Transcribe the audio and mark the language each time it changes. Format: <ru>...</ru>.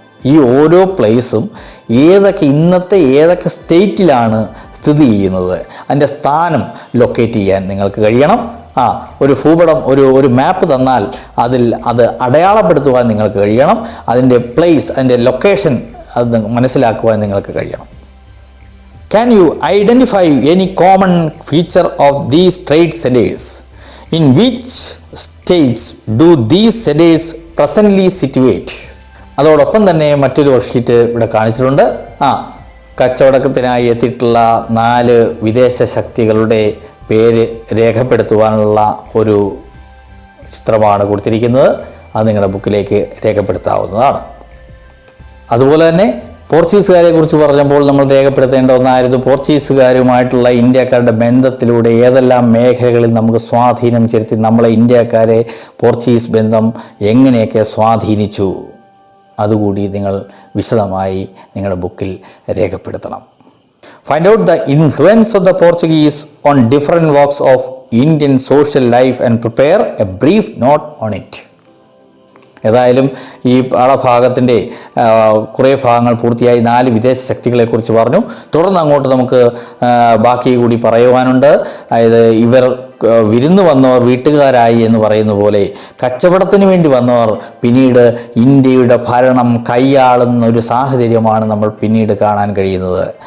<ml>ഈ ഓരോ പ്ലേസും ഏതൊക്കെ സ്റ്റേറ്റിലാണ് സ്ഥിതി ചെയ്യുന്നത്, അതിൻ്റെ സ്ഥാനം ലൊക്കേറ്റ് ചെയ്യാൻ നിങ്ങൾക്ക് കഴിയണം. ഒരു ഭൂപടം, ഒരു മാപ്പ് തന്നാൽ അത് അടയാളപ്പെടുത്തുവാൻ നിങ്ങൾക്ക് കഴിയണം. അതിൻ്റെ പ്ലേസ്, അതിൻ്റെ ലൊക്കേഷൻ അത് മനസ്സിലാക്കുവാൻ നിങ്ങൾക്ക് കഴിയണം.</ml> <en>Can you identify any common feature of these trade centers? In which states do these centers presently situate?</en> <ml>അതോടൊപ്പം തന്നെ മറ്റൊരു വർക്ക്ഷീറ്റ് ഇവിടെ കാണിച്ചിട്ടുണ്ട്. കച്ചവടത്തിനായി എത്തിയിട്ടുള്ള 4 വിദേശ ശക്തികളുടെ പേര് രേഖപ്പെടുത്തുവാനുള്ള ഒരു ചിത്രമാണ് കൊടുത്തിരിക്കുന്നത്. അത് നിങ്ങളുടെ ബുക്കിലേക്ക് രേഖപ്പെടുത്താവുന്നതാണ്. അതുപോലെ തന്നെ പോർച്ചുഗീസുകാരെ കുറിച്ച് പറഞ്ഞപ്പോൾ നമ്മൾ രേഖപ്പെടുത്തേണ്ട ഒന്നായിരുന്നു പോർച്ചുഗീസുകാരുമായിട്ടുള്ള ഇന്ത്യക്കാരുടെ ബന്ധത്തിലൂടെ ഏതെല്ലാം മേഖലകളിൽ നമുക്ക് സ്വാധീനം ചെലുത്തി നമ്മളെ ഇന്ത്യക്കാരെ പോർച്ചുഗീസ് ബന്ധം എങ്ങനെയൊക്കെ സ്വാധീനിച്ചു. അതുകൂടി നിങ്ങൾ വിശദമായി നിങ്ങളുടെ ബുക്കിൽ രേഖപ്പെടുത്തണം.</ml> <en>Find out the influence of the Portuguese on different walks of Indian social life and prepare a brief note on it.</en> <ml>ഏതായാലും ഈ പാഠഭാഗത്തിൻ്റെ കുറേ ഭാഗങ്ങൾ പൂർത്തിയായി. 4 വിദേശ ശക്തികളെക്കുറിച്ച് പറഞ്ഞു. തുടർന്ന് അങ്ങോട്ട് നമുക്ക് ബാക്കി കൂടി പറയുവാനുണ്ട്. അതായത് ഇവർ വിരുന്ന് വന്നവർ വീട്ടുകാരായി എന്ന് പറയുന്ന പോലെ കച്ചവടത്തിന് വേണ്ടി വന്നവർ പിന്നീട് ഇന്ത്യയുടെ ഭരണം കൈയാളുന്ന ഒരു സാഹചര്യമാണ് നമ്മൾ പിന്നീട് കാണാൻ കഴിയുന്നത്.</ml>